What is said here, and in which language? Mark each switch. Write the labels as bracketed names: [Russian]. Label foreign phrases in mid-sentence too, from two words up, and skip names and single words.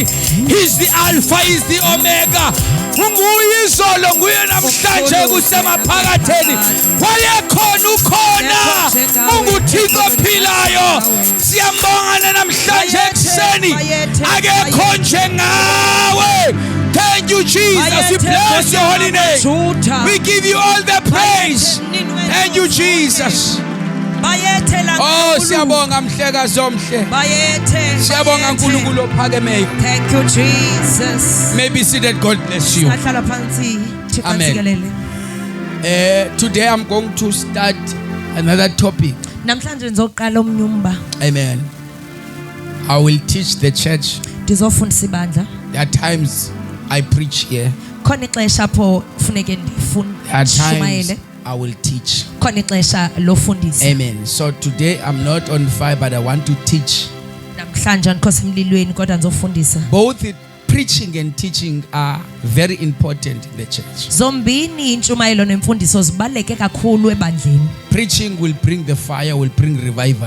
[English] He's the Alpha, he's the Omega. [Zulu] Nguye izolo, nguye namhlanje kusemaphakatheni. [Xhosa] Wayekhona ukhona, unguThixo ophilayo. [Zulu] Siyambonga namhlanje ekuseni, akekho njengawe. [English] Thank you Jesus, we bless your holy name. We give you all the praise. Thank you Jesus. [Zulu] Oh, siyabonga mhlekazi omhle. Siyabonga uNkulunkulu ophakemeyo. [English] Thank you Jesus. May be seated. God bless you. Amen. Today I'm going to start another topic. [Zulu] Namhlanje ngizoqala omnyumba. [English] Amen. I will teach the church. [Xhosa] Ndizofundisa ibandla. [English] There are times I preach here. [Xhosa] Khona ixesha apho kufuneke ndifundise. [English] I will teach. Amen. So today I'm not on fire, but I want to teach. Both preaching and teaching are very important in the church. Preaching will bring the fire, will bring revival.